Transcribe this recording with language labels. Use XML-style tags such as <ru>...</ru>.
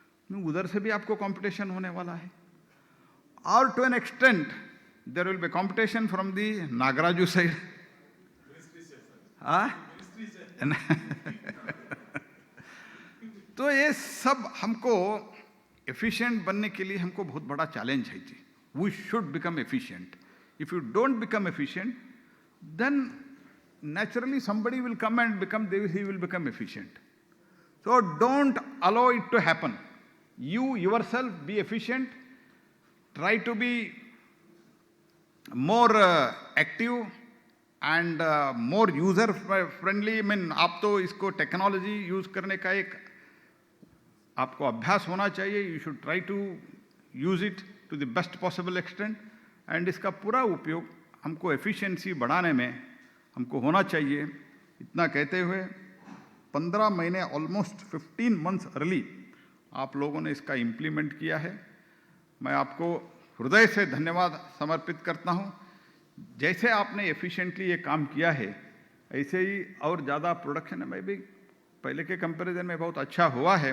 <hi>उधर से भी आपको कंपटीशन होने वाला है।</hi> <en>और to an extent there will be competition from the Nagaraju side.</en> <hi>तो ये सब हमको एफिशिएंट बनने के लिए हमको बहुत बड़ा चैलेंज है जी।</hi> <en>We should become efficient. If you don't become efficient, then naturally somebody will come and he will become efficient. So don't allow it to happen. You yourself be efficient, try to be more active and more user friendly. I mean,</en> <hi>आप तो इसको technology use करने का एक आपको अभ्यास होना चाहिए.</hi> <en>You should try to use it to the best possible extent and</en> <hi>इसका पूरा उपयोग हमको एफिशिएंसी बढ़ाने में हमको होना चाहिए. इतना कहते हुए 15 महीने ऑलमोस्ट 15 मंथ्स अर्ली आप लोगों ने इसका इम्प्लीमेंट किया है. मैं आपको हृदय से धन्यवाद समर्पित करता हूं. जैसे आपने एफिशिएंटली ये काम किया है ऐसे ही और ज़्यादा प्रोडक्शन में भी पहले के कंपैरिजन में बहुत अच्छा हुआ है.</hi>